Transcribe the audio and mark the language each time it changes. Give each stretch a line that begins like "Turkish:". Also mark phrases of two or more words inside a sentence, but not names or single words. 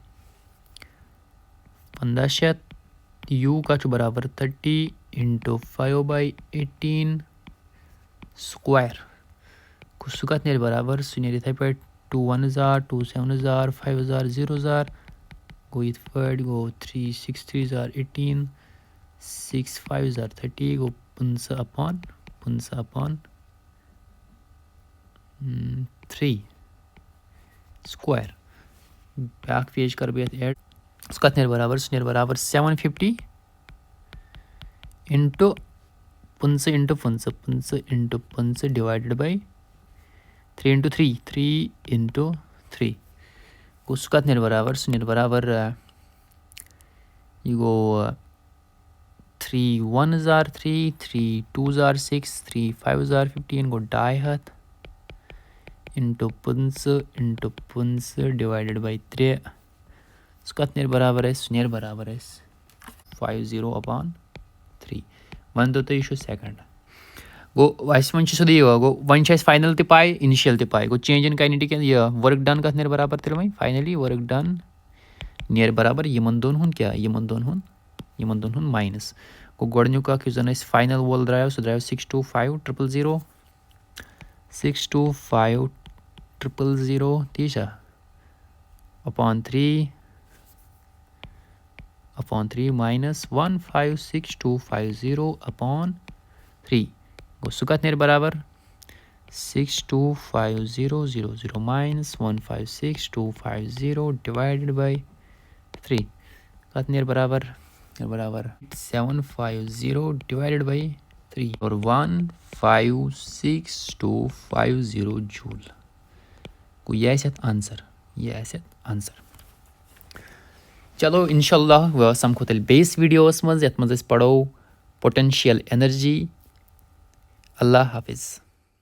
Kashmiri: 1500 u کَتھ چھُ برابر
English: 30 into 5/18
Kashmiri: سُکویر گوٚو سُہ کَتھ نیرِ برابر سُہ نیرِ یِتھَے پٲٹھۍ
English: 2 1s are 2 7s are 5s are 0s are
Kashmiri: گوٚو یِتھ پٲٹھۍ گوٚو
English: 3 6 3s are 18 6 5s are 30
Kashmiri: گوٚو 15/3 سُکویر بیٛاکھ پیج کَرٕ بہٕ یَتھ ایڈ سُہ کَتھ نیرِ برابر سُہ نیرِ برابر
English: 750 into 15 into 15 into 15 divided by 3 into 3 3 into 3
Kashmiri: گوٚو سُہ کَتھ نیرِ برابر سُہ نیرِ برابر یہِ گوٚو
English: 3 1s are 3 3 2s are 6 3 5s are 15 گوٚو 250 into 15 into 15 divided by 3
Kashmiri: سُہ کَتھ نیرِ برابر اَسہِ سُہ نیرِ برابر اَسہِ 50/3 وۄنۍ دوٚپ تۄہہِ یہِ چھُ سٮ۪کنٛڈ گوٚو اَسہِ وۄنۍ چھُ سیوٚدُے یہِ گوٚو وۄنۍ چھِ اَسہِ فاینَل تہِ پاے اِنِشِیَل تہِ پاے گوٚو
English: change in kinetic
Kashmiri: یہِ
English: work done
Kashmiri: کَتھ نیرِ برابر تیٚلہِ وۄنۍ فاینٔلی
English: work done
Kashmiri: نیرِ برابر یِمَن دۄن ہُنٛد کیٛاہ یِمَن دۄن ہُنٛد ماینَس گوٚو گۄڈٕنیُک اَکھ یُس زَن اَسہِ فاینَل وول درٛاو سُہ درٛاو 625,000 625,000 تی چھا
English: upon 3 minus 156,250/3
Kashmiri: گوٚو سُہ کَتھ نیرِ برابر
English: 625,000 minus 156,250 divided by 3
Kashmiri: کَتھ نیرِ برابر
English: 750 divided by 3
Kashmiri: اور 156,250 جوٗل گوٚو یہِ آسہِ اَتھ آنسَر چلو
Arabic: اِنشاء اللہ
Kashmiri: سَمکھو تیٚلہِ بیٚیِس ویٖڈیوَس منٛز یَتھ منٛز أسۍ پَرو
English: potential energy
Arabic: اللہ حافِظ